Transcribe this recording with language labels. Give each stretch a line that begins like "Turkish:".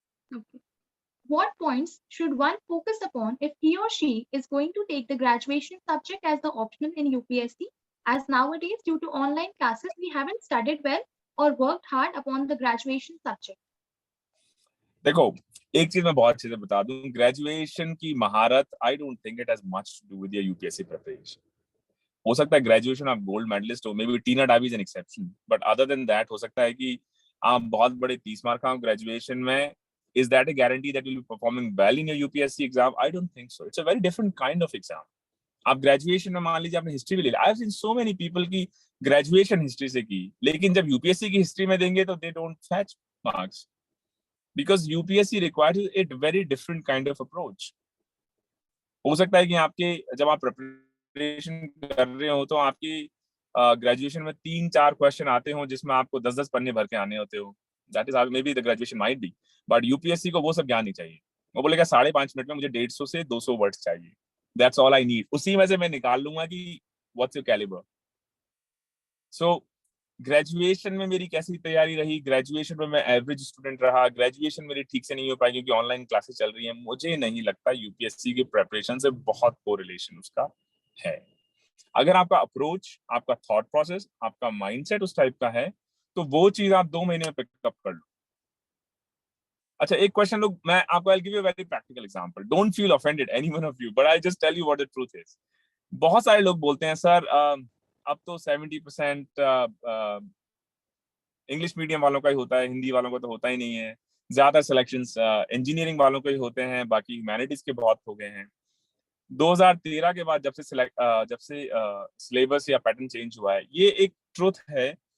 English: Okay. What points should one focus upon if he or she is going to take the graduation subject as the optional in UPSC? As nowadays, due to online classes, we haven't studied well or worked hard upon the graduation subject.
Hindi: देखो, एक चीज मैं बहुत अच्छे से बता दूं, graduation की महारत
English: I don't think it has much to do with your UPSC preparation.
Hindi: हो सकता है ग्रेजुएशन आप गोल्ड मेडलिस्ट हो,
English: may be Tina Dabi is an exception, but other than that
Hindi: हो सकता है कि आप बहुत बड़े 30 मार्क का ग्रेजुएशन में.
English: Is that a guarantee that you'll be performing well in your UPSC exam? I don't think so. It's a very different kind of exam.
Hindi: आप ग्रेजुएशन में मान लीजिए आपने हिस्ट्री भी ले लिया.
English: I have seen so many people
Hindi: की graduation history से की, लेकिन जब यूपीएससी की हिस्ट्री में देंगे तो
English: They don't fetch marks, because UPSC requires a very different kind of approach.
Hindi: हो सकता है कि आपके जब आप प्रिपरेशन कर रहे हो तो आपकी ग्रेजुएशन में 3-4 क्वेश्चन आते हो जिसमें आपको 10-10 पन्ने भर के आने होते हो.
English: that is may be the graduation might be, but
Hindi: UPSC को वो सब ज्ञान नहीं चाहिए. वो बोलेगा 5.5 मिनट में मुझे 150 से 200 वर्ड्स चाहिए,
English: That's all I need.
Hindi: उसी में से मैं निकाल लूंगा कि
English: What's your calibre.
Hindi: So graduation में मेरी कैसी तैयारी रही, ग्रेजुएशन में मैं एवरेज स्टूडेंट रहा, ग्रेजुएशन मेरी ठीक से नहीं हो पाई क्योंकि ऑनलाइन क्लासेस चल रही हैं. मुझे नहीं लगता यूपीएससी की प्रिपरेशन से बहुत कोरिलेशन उसका है. अगर आपका अप्रोच, आपका थॉट प्रोसेस, आपका माइंडसेट उस टाइप का है तो वो चीज आप 2 महीने में पिकअप कर लो. अच्छा, एक क्वेश्चन लोग, मैं आपको
English: I'll give you a very practical example. Don't feel offended, any one of you, but I'll just tell you what the truth is.
Hindi: बहुत सारे लोग बोलते हैं सर अब तो 70% इंग्लिश मीडियम वालों का ही होता है, हिंदी वालों का तो होता ही नहीं है. ज्यादा सिलेक्शंस इंजीनियरिंग वालों के ही होते हैं, बाकी ह्यूमैनिटीज के बहुत हो गए हैं. 2013 के बाद जब से सिलेबस या पैटर्न चेंज हुआ है, ये एक ट्रुथ है